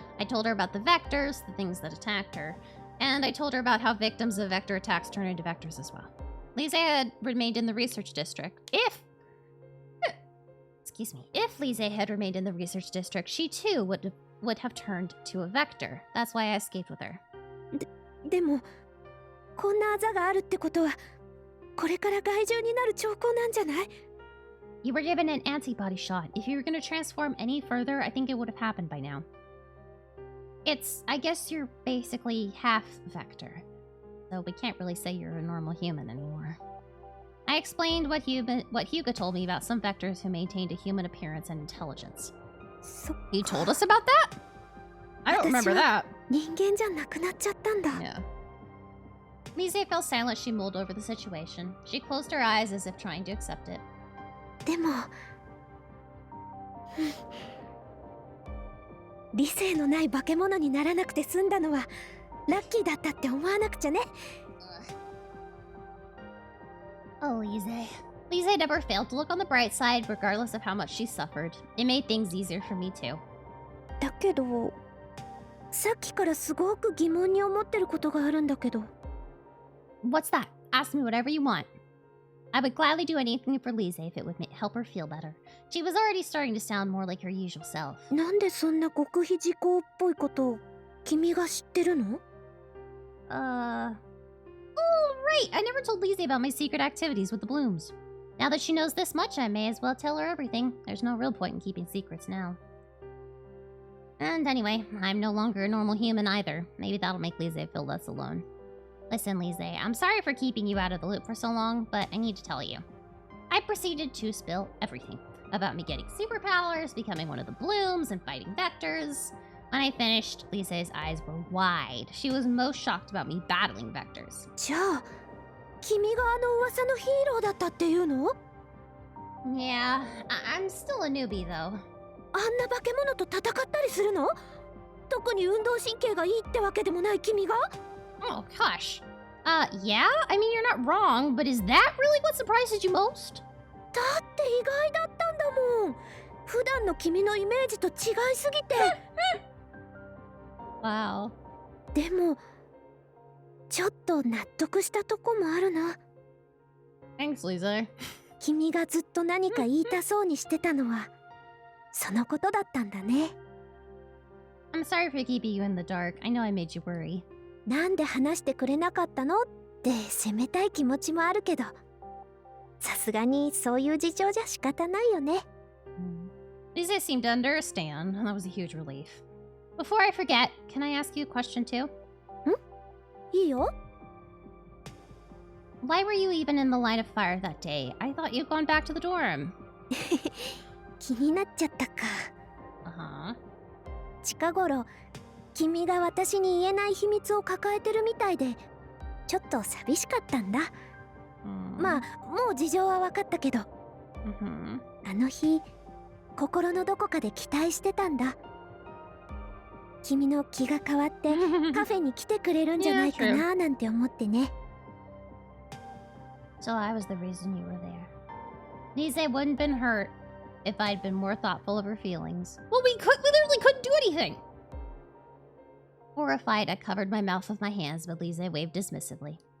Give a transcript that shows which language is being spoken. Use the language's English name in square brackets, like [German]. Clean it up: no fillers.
[English] I told her about the Vectors, the things that attacked her, and I told her about how victims of Vector attacks turn into Vectors as well. Lise had remained in the research district. If Lise had remained in the research district, she too would have turned to a Vector. That's why I escaped with her. [Japanese] でもこんなあざがあるってことはこれから害獣になる兆候なんじゃない？ [English] You were given an antibody shot. If you were going to transform any further, I think it would have happened by now. I guess you're basically half Vector. So we can't really say you're a normal human anymore. I explained what Hyuga told me about some Vectors who maintained a human appearance and intelligence. He told us about that? I don't remember that. [Japanese] 人間じゃなくなっちゃったんだ。 [English] Yeah. Lise fell silent. She mulled over the situation. She closed her eyes as if trying to accept it. [Japanese] でも理性のない化け物にならなくて済んだのはラッキーだったって思わなくちゃね。 [English] Oh, Lise. Lise never failed to look on the bright side, regardless of how much she suffered. It made things easier for me too. [Japanese] だけどさっきからすごく疑問に思ってることがあるんだけど。 [English] What's that? Ask me whatever you want. I would gladly do anything for Lise if it would help her feel better. She was already starting to sound more like her usual self. [Japanese] なんでそんな極秘事項っぽいことを君が知ってるの？ [English] Oh, right! I never told Lise about my secret activities with the Blooms. Now that she knows this much, I may as well tell her everything. There's no real point in keeping secrets now. And anyway, I'm no longer a normal human either. Maybe that'll make Lise feel less alone. Listen, Lise, I'm sorry for keeping you out of the loop for so long, but I need to tell you. I proceeded to spill everything about me getting superpowers, becoming one of the Blooms, and fighting Vectors. When I finished, Lise's eyes were wide. She was most shocked about me battling Vectors. [Japanese] じゃあ、君があの噂のヒーローだったっていうの？ [English] Yeah, I'm still a newbie though. [Japanese] あんな化け物と戦ったりするの？特に運動神経がいいってわけでもない君が？ [English] Oh, hush. Yeah? I mean, you're not wrong, but is that really what surprises you most? [Japanese] だって意外だったんだもん。普段の君のイメージと違いすぎて。 [English] Wow. [Japanese] でも、ちょっと納得したとこもあるな。 [English] Thanks, Lise. [Japanese] 君がずっと何か言いたそうにしてたのは、そのことだったんだね。 [English] I'm sorry for keeping you in the dark. I know I made you worry. [Japanese] なんで話してくれなかったのって責めたい気持ちもあるけど、さすがにそういう事情じゃ仕方ないよね。 [English] Lise seemed to understand, and that was a huge relief. Before I forget, can I ask you a question too? [Japanese] いいよ。 [English] Why were you even in the line of fire that day? I thought you'd gone back to the dorm. [Japanese] 気になっちゃったか。 [English] Uh-huh. [Japanese] 近頃、君が私に言えない秘密を抱えてるみたいで、ちょっと寂しかったんだ。まあ、もう事情は分かったけど、あの日、心のどこかで期待してたんだ。君の気が変わってカフェに来てくれるんじゃないかななんて思ってね。 [English] So I was the reason you were there. Lise wouldn't been hurt if I'd been more thoughtful of her feelings. Well, we literally couldn't do anything! Horrified, I covered my mouth with my hands, but Lise waved dismissively.